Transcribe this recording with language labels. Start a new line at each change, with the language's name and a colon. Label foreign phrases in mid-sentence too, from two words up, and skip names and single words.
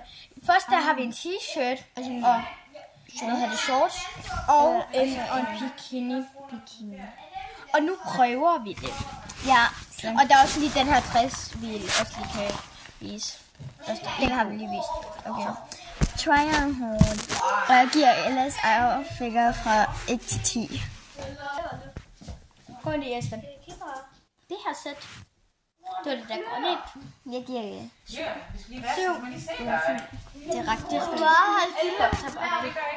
Danish: Først der har vi en t-shirt og hvad hedder det, shorts og en bikini. Og nu prøver vi det. Ja. Og der er også lige den her 60, vi også lige kan vise. Den har vi lige vist. Okay.
English: Try on hold.
Danish: Og jeg giver Ellas outfigure fra 1 til 10. Gå lige, Esben. Det her sæt. Det var det der grønne. Jeg giver det 7. Det er ret dyrt. Du har halvt